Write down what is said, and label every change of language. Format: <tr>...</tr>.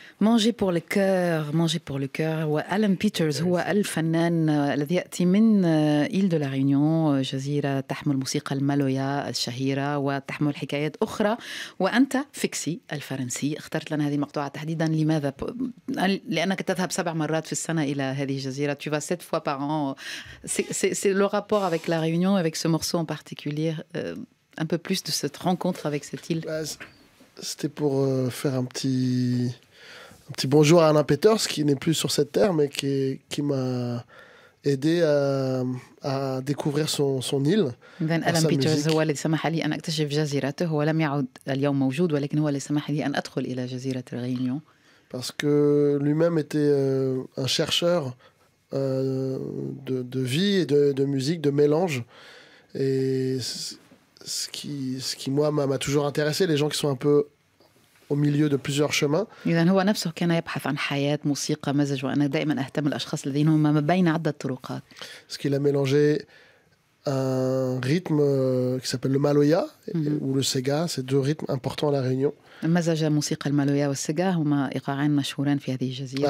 <ar>مونجي بور لو كور مونجي بور لو كور. وألان بيترز هو الفنان الذي يأتي من إيل دو لا ريونيون، جزيرة تحمل موسيقى المالويا الشهيرة وتحمل حكايات أخرى. وأنت فيكسي الفرنسي اخترت لنا هذه المقطوعة تحديدا، لماذا؟ لأنك تذهب 7 مرات في السنة إلى هذه الجزيرة.</ar> <fr>Tu vas 7 fois par an. C'est le rapport avec la Réunion, avec ce morceau en particulier, un peu plus de cette rencontre avec cette île. C'était pour faire un petit bonjour à Alain Peters, qui n'est plus sur cette terre, mais qui m'a aidé à découvrir son île.</fr> <ar>إذن ألان بيترز هو الذي سمح لي أن أكتشف جزيرته. هو لم يعد اليوم موجود، ولكن هو الذي سمح لي أن أدخل إلى جزيرة الريونيون.</ar> <fr>Parce que lui-même était un chercheur de vie et de musique, de mélange. Et ce qui moi, m'a toujours intéressé, les gens qui sont un peu au milieu de plusieurs chemins.</fr> <ar>إذن هو نفسه كان يبحث عن حياة موسيقى مزج، وأنا دائما أهتم الأشخاص الذين هم ما بين عدة طرقات.</ar> <fr>Parce qu'il a mélangé un rythme qui s'appelle le maloya ou le sega, c'est 2 rythmes importants à la Réunion.</fr> <ar>مزج موسيقى المالويا والسجا، هما إيقاعين مشهورين في هذه الجزيرة.</ar>